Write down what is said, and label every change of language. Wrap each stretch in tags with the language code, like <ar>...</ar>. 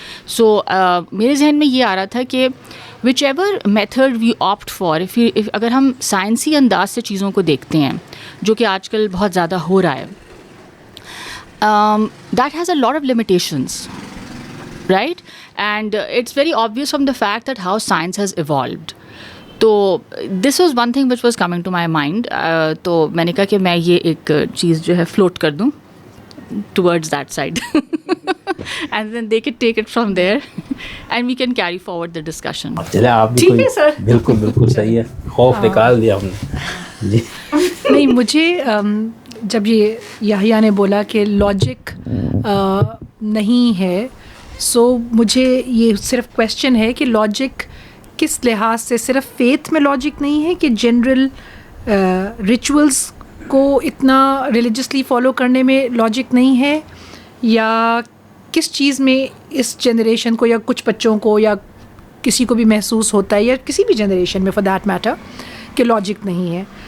<ur>سو میرے ذہن میں یہ آ رہا تھا کہ</ur> <en>whichever method we opt for,</en> <ur>اگر ہم سائنسی انداز سے چیزوں کو دیکھتے ہیں جو کہ آج کل بہت زیادہ ہو رہا ہے,</ur> <en>That has a lot of limitations, right? And it's very obvious from the fact that how science has evolved. تو this was one thing which was coming to my mind.</en> <ur>تو میں نے کہا کہ میں یہ ایک چیز جو ہے فلوٹ کر دوں</ur> <en>towards that side and then they can take it from there and we can carry forward the discussion.</en> <ur>چلے آپ بھی ٹھیک ہے سر, بالکل صحیح ہے, خوف نکال دیا ہم نے. جی نہیں, مجھے جب یہ یحییٰ نے بولا کہ لاجک نہیں ہے, سو مجھے یہ صرف کویشچن ہے کہ لاجک کس لحاظ سے, صرف فیتھ میں لاجک نہیں ہے کہ جنرل ریچولز کو اتنا ریلیجسلی فالو کرنے میں لاجک نہیں ہے, یا کس چیز میں اس جنریشن کو یا کچھ بچوں کو یا کسی کو بھی محسوس ہوتا ہے, یا کسی بھی جنریشن میں</ur> <en>for that matter,</en> <ur>کہ لاجک نہیں ہے.</ur>